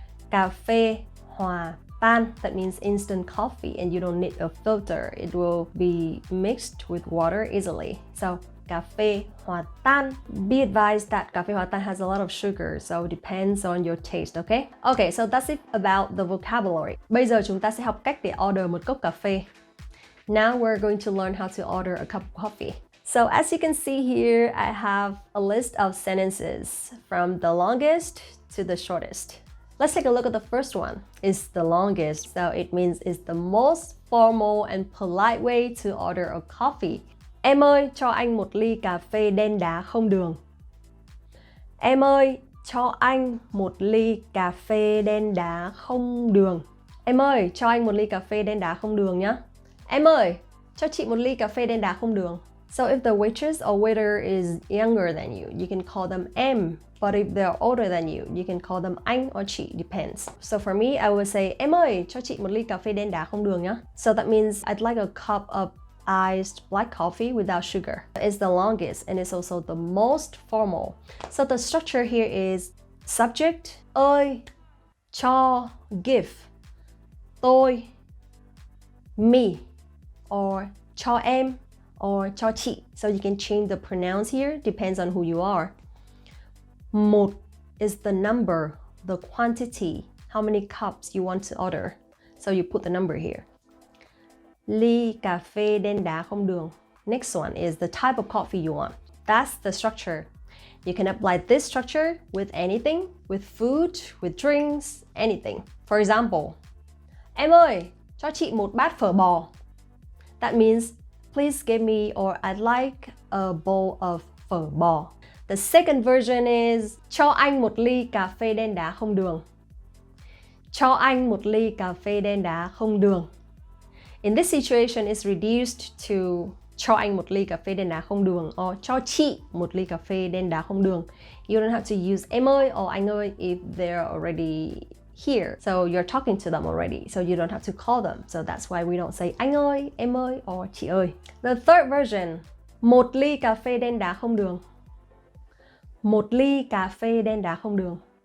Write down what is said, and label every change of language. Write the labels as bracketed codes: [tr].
[vi] Cà phê hòa tan. [en] That means instant coffee and you don't need a filter. It will be mixed with water easily. So cà phê hòa tan. Be advised that cà phê hòa tan has a lot of sugar, so it depends on your taste, okay? Okay, so that's it about the vocabulary. [vi] Bây giờ chúng ta sẽ học cách để order một cốc cà phê. [en] Now we're going to learn how to order a cup of coffee. So as you can see here, I have a list of sentences from the longest to the shortest. Let's take a look at the first one. It's the longest, so it means it's the most formal and polite way to order a coffee. [vi] Em ơi, cho anh một ly cà phê đen đá không đường. Em ơi, cho anh một ly cà phê đen đá không đường. Em ơi, cho anh một ly cà phê đen đá không đường nhé. Em ơi, cho chị một ly cà phê đen đá không đường. [en] So if the waitress or waiter is younger than you can call them em. But if they're older than you can call them anh or chị, depends. So for me, I would say, [vi] em ơi, cho chị một ly cà phê đen đá không đường nhé. [en] So that means I'd like a cup of iced black coffee without sugar. It's the longest and it's also the most formal. So the structure here is subject, ơi, cho, give, tôi, me, or cho em, or cho chị. So you can change the pronouns here, depends on who you are. Một is the number, the quantity, how many cups you want to order. So you put the number here. [vi] Ly cà phê đen đá không đường. [en] Next one is the type of coffee you want. That's the structure. You can apply this structure with anything, with food, with drinks, anything. For example, [vi] em ơi, cho chị một bát phở bò. [en] That means, please give me or I'd like a bowl of phở bò. [vi] The second version is, cho anh một ly cà phê đen đá không đường. Cho anh một ly cà phê đen đá không đường. [en] In this situation, it's reduced to [vi] cho anh một ly cà phê đen đá không đường or cho chị một ly cà phê đen đá không đường. [en] You don't have to use em ơi or anh ơi if they're already here. So you're talking to them already, so you don't have to call them. So that's why we don't say anh ơi, em ơi or chị ơi. The third version, [vi] một ly cà phê đen đá không đường. Một ly cà phê đen đá không đường.